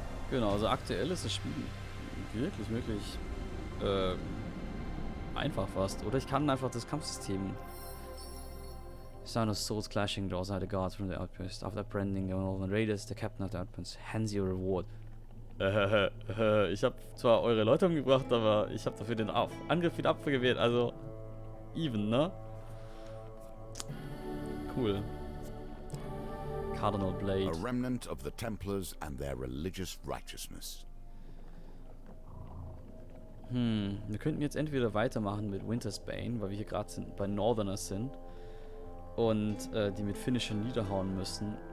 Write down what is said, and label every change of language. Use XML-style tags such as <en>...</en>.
<de>Genau, also aktuell ist das Spiel wirklich, wirklich einfach fast. Oder ich kann einfach das Kampfsystem.</de> <en>Sound of swords clashing draws out the guards from the outpost. After apprehending the Northern Raiders, the captain of the outpost hands you a reward.</en> <de>Ich habe zwar eure Leute umgebracht, aber ich habe dafür den Angriff wieder abgewehrt. Also, even, ne? Cool. Cardinal Blade.</de> <en>A remnant of the Templars and their religious righteousness.</en> <de>Wir könnten jetzt entweder weitermachen mit Winter's Bane, weil wir hier gerade bei Northerners sind und die mit Finisher niederhauen müssen.</de>